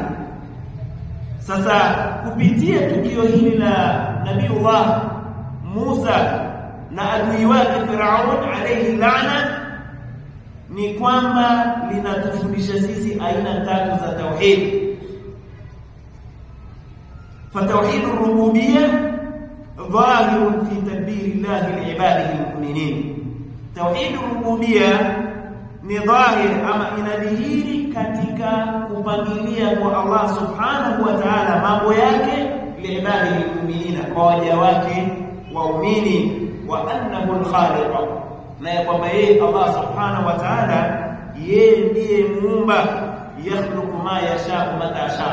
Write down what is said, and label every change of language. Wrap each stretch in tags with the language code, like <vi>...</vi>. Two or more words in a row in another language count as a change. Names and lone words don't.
<sw>Sasa kupitia tukio hili la Nabiiullah Musa na adui wake Firaun</sw> <ar>عليه لعنة,</ar> <sw>ni kwamba linatufundisha sisi aina tatu za tauhid.</sw> <ar>فتوحيد الربوبيه ظاهر في تدبير الله لعباده المؤمنين. توحيد الربوبيه</ar> <sw>ni dhahir ama inadhihiri katika kupangilia kwa Allah</sw> <ar>سبحانه وتعالى</ar> <sw>mambo yake</sw> <ar>لعباده المؤمنين,</ar> <sw>kwa waja wake waumini,</sw> <ar>وأنه الخالق,</ar> <sw>na kwamba yeye Allah</sw> <ar>سبحانه وتعالى</ar> <sw>yeye ndiye muumba,</sw> <ar>يخلق ما يشاء متى يشاء.</ar>